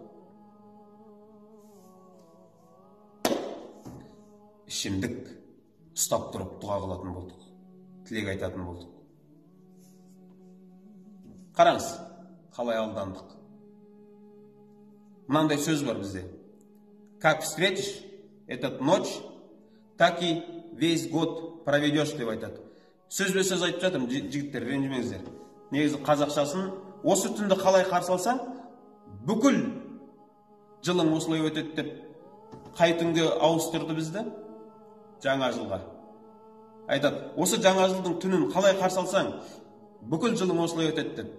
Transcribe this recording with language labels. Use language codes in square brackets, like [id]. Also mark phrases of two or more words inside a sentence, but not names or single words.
[kk] Ішімдік. Ұстап тұрып дұға қылатын болдық, тілек айтатын болдық. Қараңыз, қалай алдандық. Мынандай сөз бар бізде. [ru] Как встретишь этот ночь, так и весь год проведешь деп айтады. [kk] Сөз айтып жатырмын, жігіттер, ренжімеңіздер. Негізі қазақшасын, осы түнді қалай қарсы алсаң, бүкіл жылың осылай өтеді деп қай түнге ауыстырды бізді? Жаңа жылға. Айтады, осы жаңа жылдың түнін қалай қарсы алсаң, бүкіл жылың осылай өтеді деп.